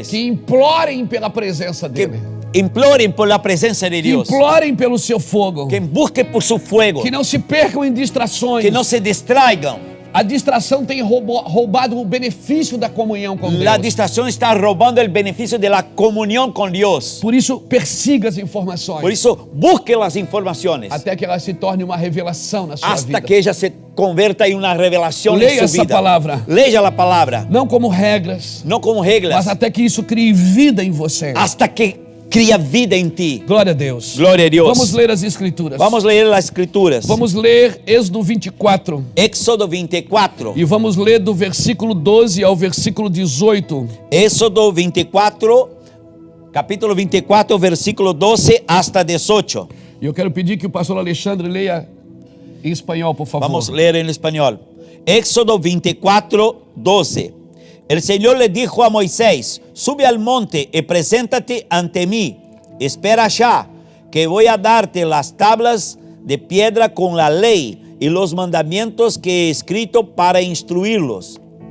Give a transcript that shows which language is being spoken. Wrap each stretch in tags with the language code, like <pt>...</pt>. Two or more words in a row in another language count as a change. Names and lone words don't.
<pt>que implorem pela presença que dele,</pt> <es>imploren por la presencia de que Dios,</es> <pt>implorem pelo seu fogo,</pt> <es>que busquen por su fuego,</es> <pt>que não se percam em distrações.</pt> <es>que no se distraigan.</es> <pt>A distração tem roubado o benefício da comunhão com</pt> <es>La</es> <pt>Deus.</pt> <es>distracción está robando el beneficio de la comunión con Dios.</es> <pt>Por isso, persiga as informações</pt> <es>Por eso busque las informaciones</es> <pt>até que ela se torne uma revelação na sua</pt> <es>hasta</es> <pt>vida.</pt> <es>que ella se convierta en una revelación</es> <pt>Leia</pt> <es>en su</es> <pt>essa</pt> <es>vida.</es> <pt>palavra.</pt> <es>Leia la palabra,</es> <pt>Não como regras,</pt> <es>no como</es> <pt>mas</pt> <es>reglas,</es> <pt>até que isso crie vida em você.</pt> <es>hasta que cría vida en ti.</es> <pt>Glória a Deus. Glória a Deus. Vamos ler as escrituras.</pt> <es>Vamos a leer las escrituras.</es> <pt>Vamos ler Êxodo 24.</pt> <es>Éxodo 24.</es> <pt>E vamos ler do versículo 12 ao versículo 18.</pt> <es>Éxodo 24, capítulo 24, versículo 12 hasta 18.</es> <pt>E eu quero pedir que o pastor Alexandre leia em espanhol, por favor.</pt> <es>Vamos a leer en español. Éxodo 24, 12. El Señor le dijo a Moisés: sube al monte y preséntate ante mí. Espera allá, que voy a darte las tablas de piedra con la ley y los mandamientos que he escrito para instruirlos.</es>